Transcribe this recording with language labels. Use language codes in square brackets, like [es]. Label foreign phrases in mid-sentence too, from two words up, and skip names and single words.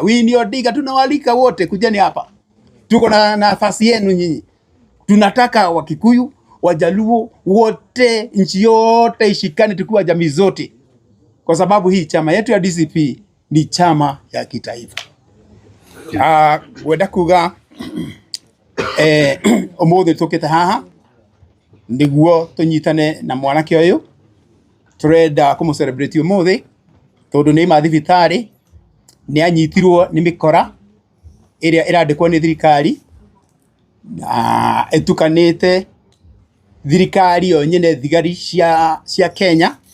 [sw] Winnie Odinga tunawalika wote, kujeni hapa. Tuko na nafasi yenu nyinyi. Tunataka Wakikuyu, Wajaluo wote, nchi yote ishikane, tukiwa jamii zote, kwa sababu hii chama yetu ya DCP ni chama ya kitaifa. [ki] Wenda kuga omothe tukite haha niguo tunyitane na mwanake uyu, turenda kumu-celebrate omothe tondu ni mathibitari ni anyitirwo ni mikora iria irandikwo ni thirikari, na etukanite thirikari yo nyene, thigari cia Kenya